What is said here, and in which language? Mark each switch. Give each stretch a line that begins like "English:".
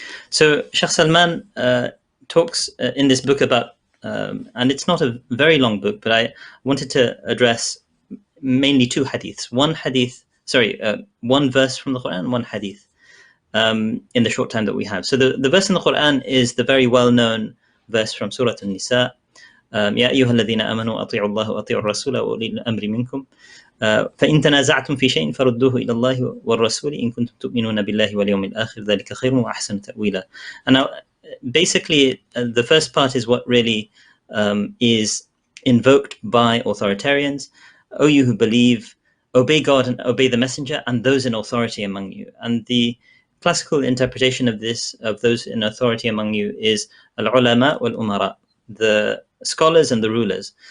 English: So Sheikh Salman talks in this book about, and it's not a very long book, but I wanted to address mainly two hadiths. One verse from the Quran, one hadith. In the short time that we have. So the verse in the Quran is the very well-known verse from Surah An-Nisa.
Arabic: يا أيها الذين آمنوا أطيعوا الله وأطيعوا الرسول وأولي الأمر منكم فإن تنازعتم في شيء فردوه إلى الله والرسول إن كنتم تؤمنون بالله واليوم الآخر ذلك خير وأحسن تأويلا.
English: And now, basically, the first part is what really is invoked by authoritarians. O you who believe, obey God and obey the Messenger and those in authority among you. And the classical interpretation of this, of those in authority among you, is al-ulama wal-umara, the scholars and the rulers.